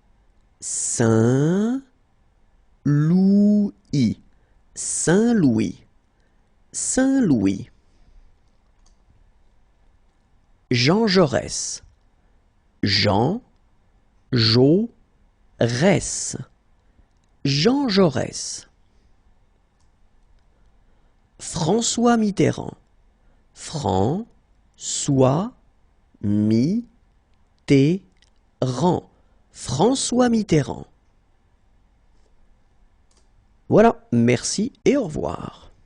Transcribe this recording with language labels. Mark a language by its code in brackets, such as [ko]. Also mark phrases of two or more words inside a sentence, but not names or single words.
[fr] Saint-Louis. Saint-Louis. Saint-Louis. Jean Jaurès. Jean Jaurès. Jean Jaurès. François Mitterrand. François Mitterrand. François Mitterrand. Voilà, merci et au revoir.